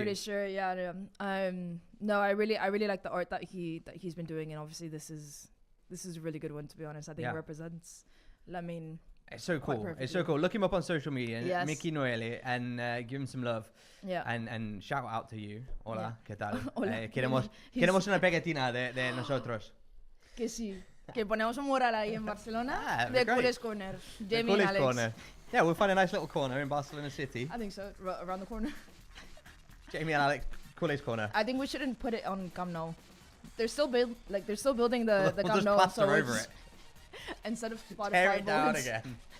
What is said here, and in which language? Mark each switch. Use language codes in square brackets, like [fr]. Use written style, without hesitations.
[en] I'm pretty sure, yeah. No, I really like the art that he's been doing, and obviously this is a really good one, to be honest. I think it represents Lamine. It's so cool. It's so cool. Look him up on social media, Mickey Noeli, and give him some love. Yeah. And shout out to you. [es] Hola, ¿qué tal? Hola. Queremos una pegatina de nosotros. Que sí. Que ponemos un mural ahí en Barcelona de Culers Corner. [en] Jamie and Alex. Corner. Yeah, we'll find a nice little corner in Barcelona City. I think so, around the corner. Jamie and Alex, Culers Corner. I think we shouldn't put it on Camp Nou. They're still building the Camp Nou, so over it. Instead of Spotify tear it down boards. again.